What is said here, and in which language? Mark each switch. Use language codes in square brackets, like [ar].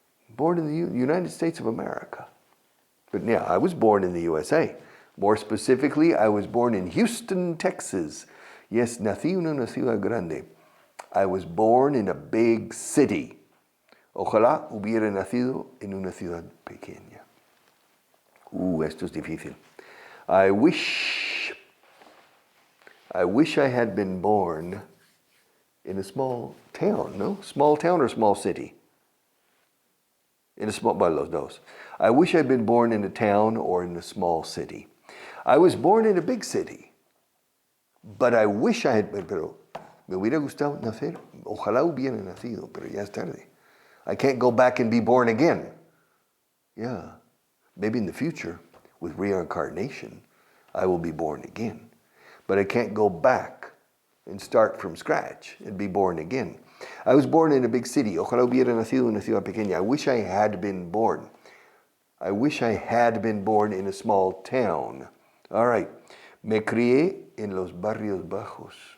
[en] Born in the United States of America. But yeah, I was born in the USA. More specifically, I was born in Houston, Texas. Yes, [es] nací en una ciudad grande. [en] I was born in a big city. [es] Ojalá hubiera nacido en una ciudad pequeña. Esto es difícil. [en] I wish I had been born in a small town, no? Small town or small city? Well, [es] los dos. [en] I wish I'd been born in a town or in a small city. I was born in a big city, but I wish I had, [es] pero me hubiera gustado nacer, ojalá hubiera nacido, pero ya es tarde. [en] I can't go back and be born again. Yeah, maybe in the future, with reincarnation, I will be born again. But I can't go back and start from scratch and be born again. I was born in a big city. [es] Ojalá hubiera nacido en una ciudad pequeña. [en] I wish I had been born. I wish I had been born in a small town. All right. [es] Me crié en los barrios bajos.